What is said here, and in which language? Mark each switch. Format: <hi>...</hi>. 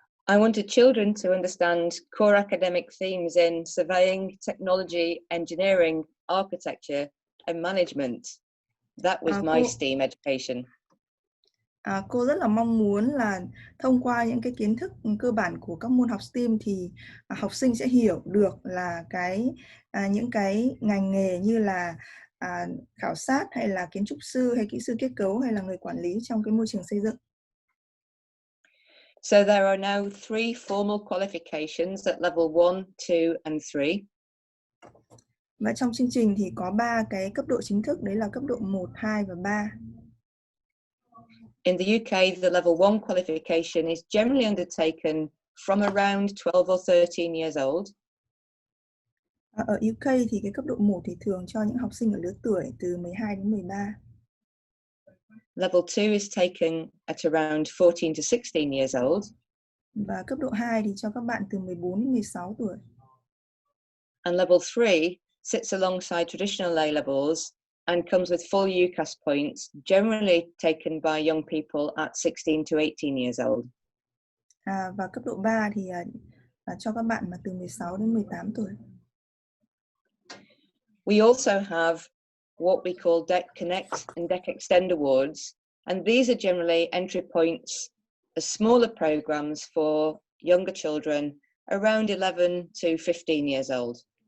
<en>I wanted children to understand core academic themes in surveying, technology, engineering, architecture, and management. That was my STEAM education.</en> <vi>Cô rất là mong muốn là thông qua những cái kiến thức cơ bản của các môn học STEAM thì học sinh sẽ hiểu được là những cái ngành nghề như là khảo sát hay là kiến trúc sư hay kỹ sư kết cấu hay là người quản lý trong cái môi trường xây dựng.</vi> <en>So there are now 3 formal qualifications at level 1, 2 and 3.</en> <vi>Và trong chương trình thì có 3 cái cấp độ chính thức, đấy là cấp độ 1, 2 và 3.</vi> <en>In the UK, the level 1 qualification is generally undertaken from around 12 or 13 years old.</en> <vi>Ở UK thì cái cấp độ 1 thì thường cho những học sinh ở lứa tuổi từ 12 đến 13.</vi> <en>Level 2 is taken at around 14 to 16 years old.</en> <vi>Và cấp độ 2 thì cho các bạn từ 14 đến 16 tuổi.</vi> <en>And level 3 sits alongside traditional A-levels and comes with full UCAS points, generally taken by young people at 16 to 18 years old.</en> <vi>Và cấp độ 3 thì cho các bạn mà từ 16 đến 18 tuổi.</vi> <en>We also have what we call Deck Connect and Deck Extend Awards, and these are generally entry points as smaller programs for younger children around 11 to 15 years old.</en>